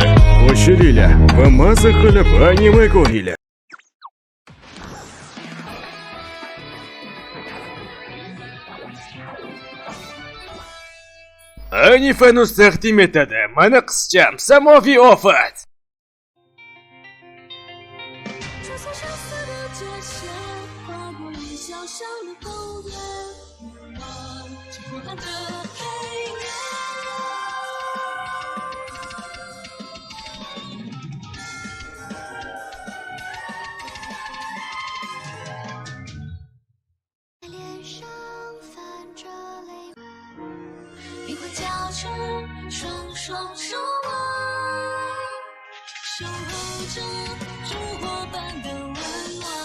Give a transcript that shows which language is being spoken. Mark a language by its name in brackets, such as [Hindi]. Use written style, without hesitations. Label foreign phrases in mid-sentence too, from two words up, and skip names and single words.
[Uzbek] Qo'shilinglar va maza qilib anime ko'ringlar. Anifanus taqdim etadi. Mana qizcham Samoviy ofat. [Chinese] 穿梭萧瑟的街线，划过云霄上的后院，远望着昏暗的黑夜。脸上泛着泪，灵魂交织，双双守望，守候着烛火般的温暖。